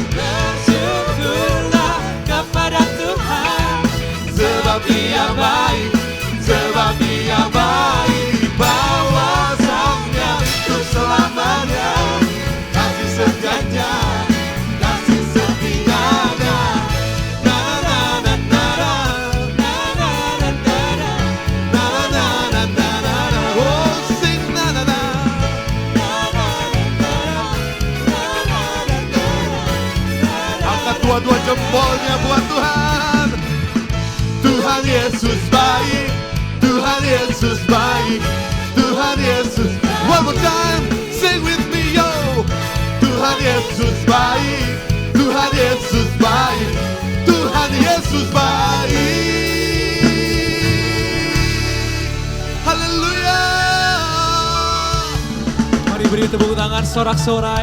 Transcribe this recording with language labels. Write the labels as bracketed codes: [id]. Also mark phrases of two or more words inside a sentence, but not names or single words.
[id] bersyukurlah kepada Tuhan, sebab Dia baik, sebab Dia baik. Bawa Sang-Nya untuk selamanya. Kasih setianya, kasih setianya. Na na na na na, na na na na na, na na na na na. [en] Oh, sing na na na. [id] Angkat dua-dua jempolnya buat Tuhan. Tuhan Yesus baik, Tuhan Yesus baik, Tuhan Yesus. [en] One more time, sing with me yo. [id] Tuhan Yesus baik, Tuhan Yesus baik, Tuhan Yesus baik. Haleluya. Mari beri tepuk tangan sorak-sorai.